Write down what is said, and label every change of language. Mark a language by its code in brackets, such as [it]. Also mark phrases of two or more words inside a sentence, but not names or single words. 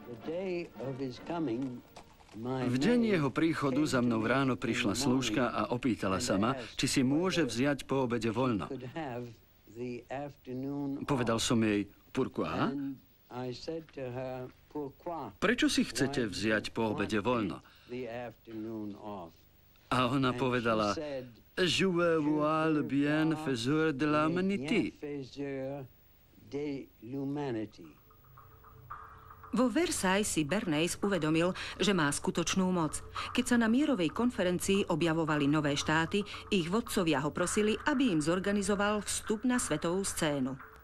[sk] V deň jeho príchodu za mnou ráno prišla slúžka a opýtala sa ma, či si môže vziať po obede voľno. Povedal som jej, pourquoi? Prečo si chcete vziať po obede voľno? A ona povedala, [fr] je veux voir le bienfaiteur de l'humanité. [sk] Vo Versailles si Bernays uvedomil, že má skutočnú moc. Keď sa na mierovej konferencii objavovali nové štáty, ich vodcovia ho prosili, aby im zorganizoval vstup na svetovú scénu.